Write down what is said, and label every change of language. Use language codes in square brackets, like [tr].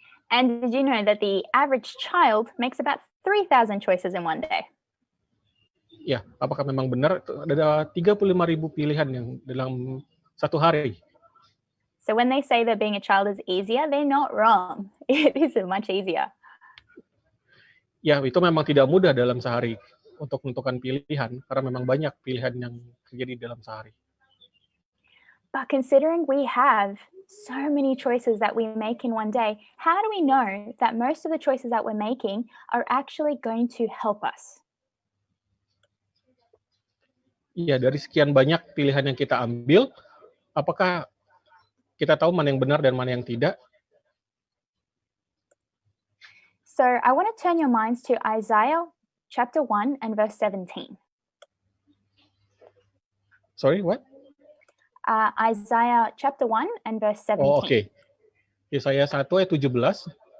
[en] And did you know that the average child makes about 3,000 choices in one day? [id] Ya, apakah memang benar ada 35.000 pilihan yang dalam satu hari? [en] So when they say that being a child is easier, they're not wrong. It is much easier. [id] Ya, itu memang tidak mudah dalam sehari untuk menentukan pilihan, karena memang banyak pilihan yang terjadi dalam sehari. [en] But considering we have so many choices that we make in one day, how do we know that most of the choices that we're making are actually going to help us? [id] Iya, dari sekian banyak pilihan yang kita ambil, apakah kita tahu mana yang benar dan mana yang tidak? [en] So I want to turn your minds to Isaiah chapter 1 and verse 17. Sorry, what? Isaiah chapter 1 and verse 17. [id] Oh, oke. Yesaya 1 ayat 17.